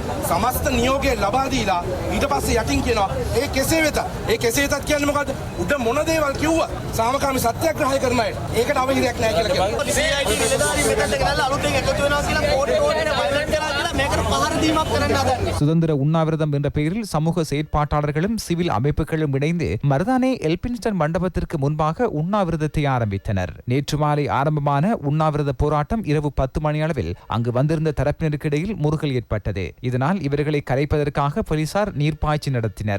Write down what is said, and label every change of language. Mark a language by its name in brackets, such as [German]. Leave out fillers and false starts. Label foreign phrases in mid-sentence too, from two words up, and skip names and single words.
[Sinhala] සමස්ත නියෝගය ලබා දීලා ඊට පස්සේ යටින් කියනවා ඒ කෙසේ වෙතත් කියන්නේ මොකද්ද? උඩ මොන දේවල් කිව්වා සාමකාමී සත්‍යග්‍රහය කරන අය. ඒකට අවහිරයක් නැහැ කියලා කියනවා. CID නිලධාරී මෙතනට ගෙනල්ලා අලුතෙන් එකතු වෙනවා කියලා කෝට්ටේට වයිලන්ට් කරලා කියලා මේකට පහර දීමක් කරන්න හදන්නේ. [Tamil] சுதந்திர உண்ணாவிரதம் என்ற பெயரில் சமூக செயற்பாட்டாளர்களும் சிவில் அமைப்புகளும் இணைந்து மருதானே எல்பின்ஸ்டன் மண்டபத்திற்கு முன்பாக உண்ணாவிரதத்தை ஆரம்பித்தனர். நேற்று மாலை ஆரம்பமான உண்ணாவிரத போராட்டம் இரவு 10 மணி அளவில் அங்கு வந்திருந்த தரப்பினருக்கு இடையில் முறுகல் ஏற்பட்டது. இதனால் இவர்களை கலைப்பதற்காக போலீசார் நீர்ப்பாய்ச்சி நடத்தினர்.